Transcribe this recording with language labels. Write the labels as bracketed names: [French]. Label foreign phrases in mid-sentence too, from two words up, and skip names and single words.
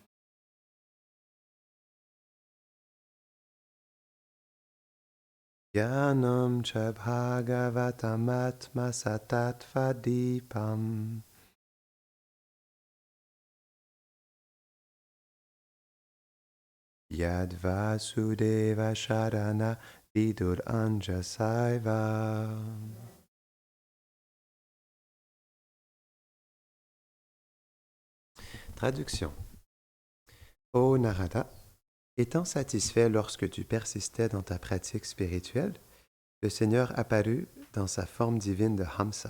[Sanskrit] ज्ञानं च भागवतम् आत्म सतत्त्व दीपम्. यद् वासुदेव शरणा विदुर् अञ्जसैव. [French] Traduction. Ô Narada, étant satisfait lorsque tu persistais dans ta pratique spirituelle, le Seigneur apparut dans sa forme divine de Hamsa.